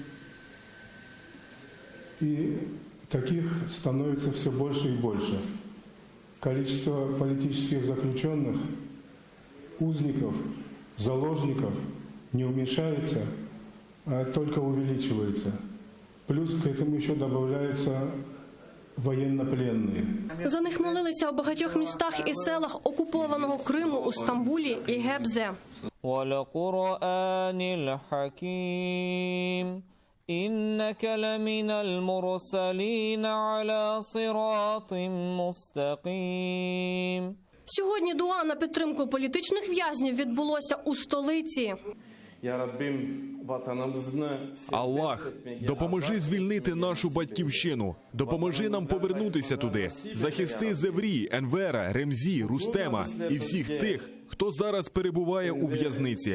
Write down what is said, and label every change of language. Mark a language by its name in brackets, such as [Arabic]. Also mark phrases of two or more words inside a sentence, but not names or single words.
[Russian] И таких становится все больше и больше. Количество политических заключенных, узников, заложников не уменьшается, а только увеличивается. Плюс к этому еще добавляются воєннопленні. [Ukrainian] За них молилися у багатьох містах і селах окупованого Криму, у Стамбулі і Гебзе. [Arabic] وَالْقُرْآنِ الْحَكِيمِ إِنَّكَ لَمِنَ الْمُرْسَلِينَ عَلَى صِرَاطٍ مُسْتَقِيمٍ. [Ukrainian] Сьогодні дуа на підтримку політичних в'язнів відбулося у столиці. Аллах, допоможи звільнити нашу батьківщину, допоможи нам повернутися туди, захисти Зеврі, Енвера, Ремзі, Рустема і всіх тих, хто зараз перебуває у в'язниці.